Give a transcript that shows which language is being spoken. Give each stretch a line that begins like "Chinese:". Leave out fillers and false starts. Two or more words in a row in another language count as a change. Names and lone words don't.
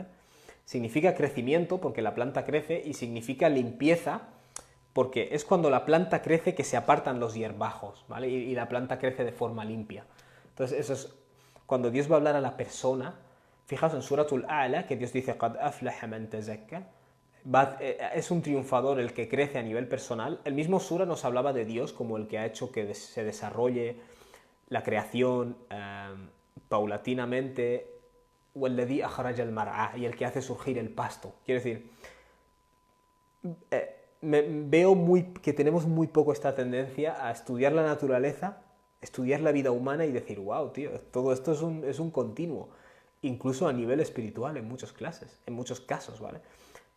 Spanish: Significa crecimiento porque la planta crece y significa limpieza porque es cuando la planta crece que se apartan los hierbajos, ¿vale? Y la planta crece de forma limpia. Entonces, eso es cuando Dios va a hablar a la persona. Fijaos en Suratul A'la que Dios dice
Arabic: قد أفلح من تزكى.
Spanish: Es un triunfador el que crece a nivel personal. El mismo Sura nos hablaba de Dios como el que ha hecho que se desarrolle la creación paulatinamente,
Arabic: وَالَّذِي أَخْرَجَ الْمَرْعَى,
Spanish: y el que hace surgir el pasto. Quiero decir, veo que tenemos muy poco esta tendencia a estudiar la naturaleza, estudiar la vida humana y decir, wow, tío, todo esto es un continuo, incluso a nivel espiritual en muchas clases, en muchos casos, ¿vale?